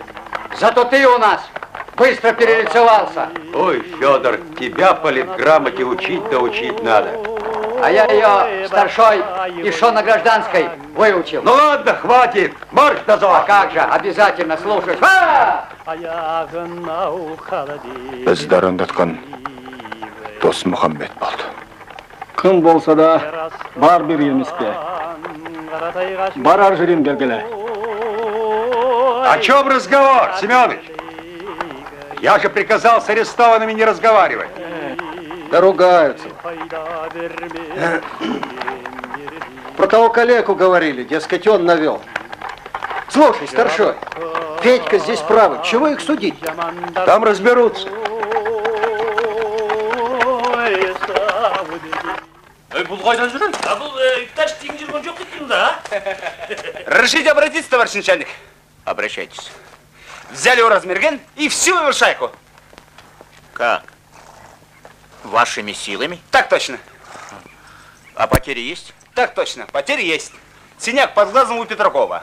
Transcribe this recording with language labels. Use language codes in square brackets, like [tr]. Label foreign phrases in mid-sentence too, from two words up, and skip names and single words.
[ru] Зато ты у нас быстро перелицевался. Ой, Федор, тебя политграмоте учить да учить надо. А я ее старшой еще на гражданской выучил. Ну ладно, хватит, марш назад. А как же, обязательно слушать. [kk] Бізді арандатқан Дос Мұхаммед болды. Кім болса да бар бір емес пе? Барар жерін белгілі. [ru] О чем разговор, Семенович? Я же приказал с арестованными не разговаривать. Да ругаются. Про того калеку говорили, дескать, он навел. Слушай, старшой, Федька здесь правый, чего их судить? Там разберутся. [kk] Бұл қайдан жүрін? Бұл ипташ тегін жүрген жоқ деймін да. [ru] Разрешите обратиться, товарищ начальник? Обращайтесь. Взяли Ораз Мерген и всю его шайку. Как? Вашими силами? Так точно. А потери есть? Так точно. Потери есть. Синяк под глазом у Петракова.